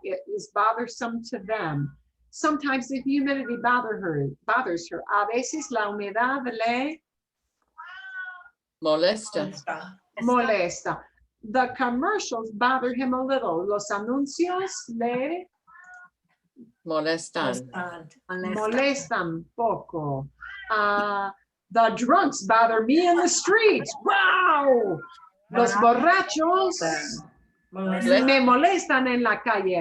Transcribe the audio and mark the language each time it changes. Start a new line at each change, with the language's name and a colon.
English: It is bothersome to them. Sometimes the humidity bothers her.
Spanish: A veces la humedad le molesta.
English: The commercials bother him a little.
Spanish: Los anuncios le molestan poco.
English: The drunks bother me in the streets. Wow.
Spanish: Los borrachos me molestan en la calle.